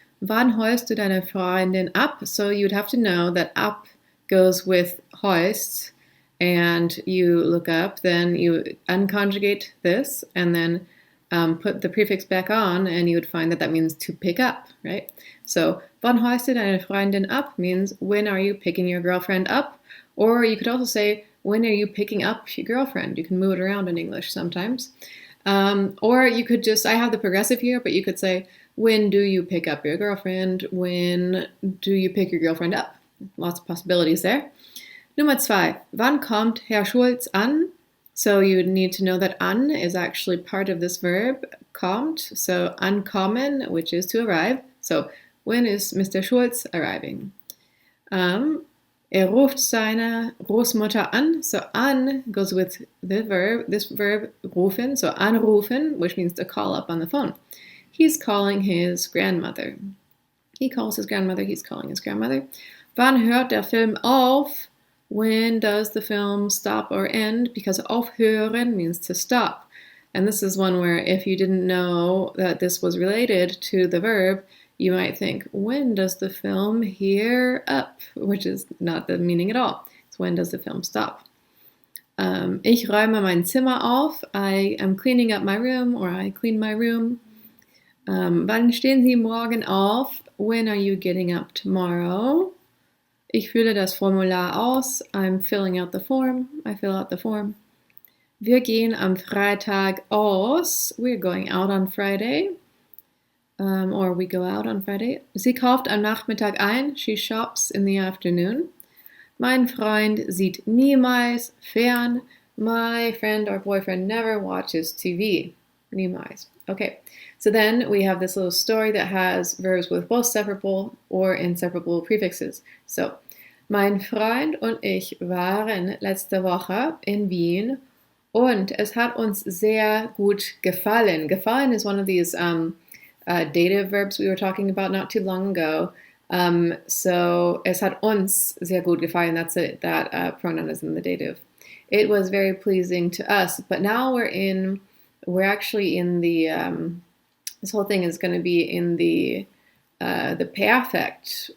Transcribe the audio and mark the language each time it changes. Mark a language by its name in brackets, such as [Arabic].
[German] Wann holst du deine Freundin ab? [English] So you'd have to know that ab goes with hoist, and you look up, then you unconjugate this, and then put the prefix back on, and you would find that that means to pick up, right? So, [German] wann holst du deine Freundin ab [English] means when are you picking your girlfriend up? Or you could also say, when are you picking up your girlfriend? You can move it around in English sometimes. Or you could just, I have the progressive here, but you could say, when do you pick up your girlfriend? When do you pick your girlfriend up? Lots of possibilities there. [German] Nummer 2. Wann kommt Herr Schulz an? [English] So you would need to know that an is actually part of this verb, kommt. So ankommen, which is to arrive. So when is Mr. Schulz arriving? [German] Ruft seine Großmutter an. [English] So an goes with the verb, this verb rufen. So anrufen, which means to call up on the phone. He's calling his grandmother. He calls his grandmother. He's calling his grandmother. [German] Wann hört der Film auf? [English] When does the film stop or end? Because aufhören means to stop. And this is one where if you didn't know that this was related to the verb, you might think, when does the film hear up? Which is not the meaning at all. It's when does the film stop? [German] Ich räume mein Zimmer auf. [English] I am cleaning up my room, or I clean my room. [German] Wann stehen Sie morgen auf? [English] When are you getting up tomorrow? [German] Ich fülle das Formular aus. [English] I'm filling out the form. I fill out the form. [German] Wir gehen am Freitag aus. [English] We're going out on Friday. Or we go out on Friday. [German] Sie kauft am Nachmittag ein. [English] She shops in the afternoon. [German] Mein Freund sieht niemals fern. [English] My friend or boyfriend never watches TV. Niemals. Okay, so then we have this little story that has verbs with both separable or inseparable prefixes. [German] So, mein Freund und ich waren letzte Woche in Wien und es hat uns sehr gut gefallen. [English] Gefallen is one of these dative verbs we were talking about not too long ago. [German] So, es hat uns sehr gut gefallen. [English] That's it. That pronoun is in the dative. It was very pleasing to us. But now we're actually in the this whole thing is going to be in the perfect.